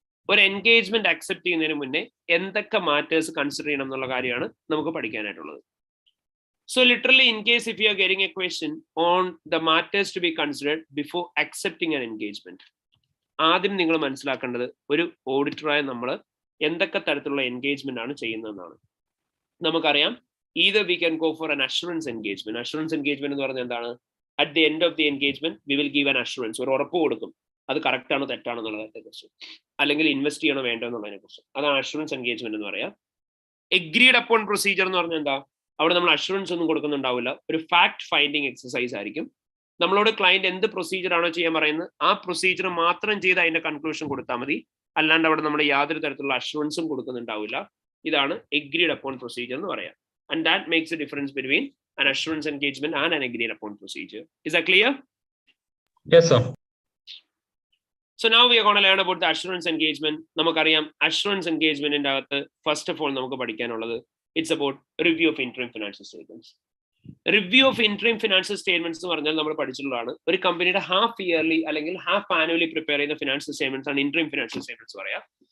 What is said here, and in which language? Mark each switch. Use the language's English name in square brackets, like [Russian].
[Malayalam] ഒരു engagement accept ചെയ്യുന്നതിന് മുന്നേ എന്തൊക്കെ മാറ്റേഴ്സ് കൺസിഡർ ചെയ്യണം എന്നുള്ള കാര്യമാണ് നമുക്ക് പഠിക്കാനായിട്ടുള്ളത്. [English] so literally in case if you are getting a question on the matters to be considered before accepting an engagement, [Malayalam] ആദ്യം നിങ്ങൾ മനസ്സിലാക്കേണ്ടത് ഒരു ഓഡിറ്ററായ നമ്മൾ എന്തൊക്കെ തരത്തിലുള്ള എൻഗേജ്മെന്റ് ആണ് ചെയ്യുന്നതെന്നാണ്. നമുക്കറിയാം, [English] either we can go for an assurance engagement. [Malayalam] Assurance engagement എന്ന് പറഞ്ഞാൽ എന്താണ്? [English] At the end of the engagement we will give an assurance, [Malayalam] ഒരു ഉറപ്പ് കൊടുക്കും അത് കറക്റ്റ് ആണോ തെറ്റാണോ എന്നുള്ളതിനെ കുറിച്ച്, അല്ലെങ്കിൽ ഇൻവെസ്റ്റ് ചെയ്യണോ വേണ്ടോ എന്നുള്ളതിനെ കുറിച്ച്. അതാണ് അഷുറൻസ് എൻഗേജ്മെന്റ് എന്ന് പറയാം. എഗ്രീഡ് അപ്പോൺ പ്രൊസീജിയർ എന്ന് പറഞ്ഞാൽ എന്താ? അവിടെ നമ്മൾ അഷുറൻസ് ഒന്നും കൊടുക്കുന്നുണ്ടാവില്ല, ഒരു ഫാക്ട് ഫൈൻഡിങ് എക്സസൈസ് ആയിരിക്കും. നമ്മളോട് ക്ലയന്റ് എന്ത് പ്രൊസീജിയർ ആണോ ചെയ്യാൻ പറയുന്നത് ആ പ്രൊസീജിയർ മാത്രം ചെയ്ത് അതിന്റെ കൺക്ലൂഷൻ കൊടുത്താൽ മതി, അല്ലാണ്ട് അവിടെ നമ്മൾ യാതൊരു തരത്തിലുള്ള അഷുറൻസും കൊടുക്കുന്നുണ്ടാവില്ല. ഇതാണ് എഗ്രീഡ് അപ്പോൺ പ്രൊസീജിയർ എന്ന് പറയാം. [English] And that makes a difference between an assurance engagement and an agreed upon procedure. Is that clear? Yes, sir. So now we are going to learn about the assurance engagement. [Malayalam] നമുക്കറിയാം assurance engagement ന്റെ അകത്ത് first of all നമുക്ക് പഠിക്കാനുള്ളത് it's about review of interim financial statements. Review of interim financial statements എന്ന് പറഞ്ഞാൽ നമ്മൾ പഠിച്ചിട്ടുള്ളതാണ്, ഒരു കമ്പനിയുടെ ഹാഫ് ഇയർലി അല്ലെങ്കിൽ ഹാഫ് ആനുവലി പ്രിപ്പയർ ചെയ്യുന്ന ഫിനാൻഷ്യൽ സ്റ്റേറ്റ്മെന്റ്സ് ആണ് ഇന്ററിം ഫിനാൻഷ്യൽ സ്റ്റേറ്റ്മെന്റ്സ് പറയാം.